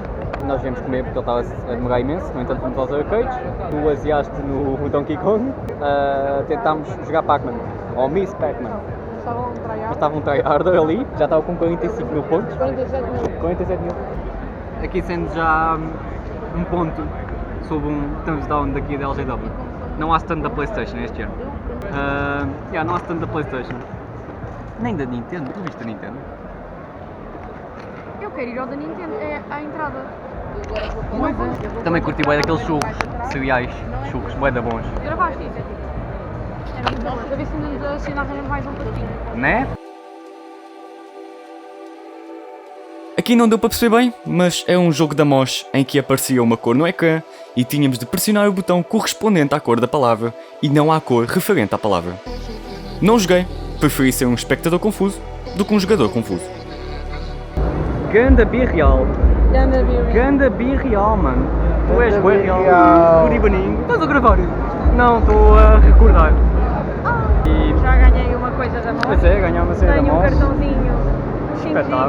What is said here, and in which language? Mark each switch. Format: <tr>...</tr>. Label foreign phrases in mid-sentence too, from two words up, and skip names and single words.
<pt>Nós viemos comer porque ele estava a demorar imenso, no entanto fomos aos arcades. Tu baseaste no Donkey Kong. Tentámos jogar Pac-Man, ou Miss Pac-Man. Estava um Mas tryout. estava um tryharder ali, já estava com 45 mil pontos. 47 mil. 47 mil. Aqui sendo já um ponto sobre um</pt> <en>thumbs down</en> <pt>daqui da LGW. Não há stand da PlayStation este ano. Não há stand da PlayStation. Nem da Nintendo. Tu viste a Nintendo? Eu quero ir ao da Nintendo, é à entrada. Também curti bem daqueles churros, cereais, churros, bué da bons. Gravaste isso? É muito bom. A ver se ainda arranjamos mais um patinho. Né? Aqui não deu para perceber bem, mas é um jogo da MOS em que aparecia uma cor no ecrã e tínhamos de pressionar o botão correspondente à cor da palavra e não à cor referente à palavra. Não joguei, preferi ser um espectador confuso do que um jogador confuso. Ganda birreal. Ganda Beer. Ganda birreal, mano. Tu és Ganda bué real. birreal. Curibaninho. Estás a gravar? Não, estou a recordar. E... Já ganhei uma coisa da MOS. Pois é, ganhar uma cena da Tenho um MOS. cartãozinho 5 Espetáculo.</pt>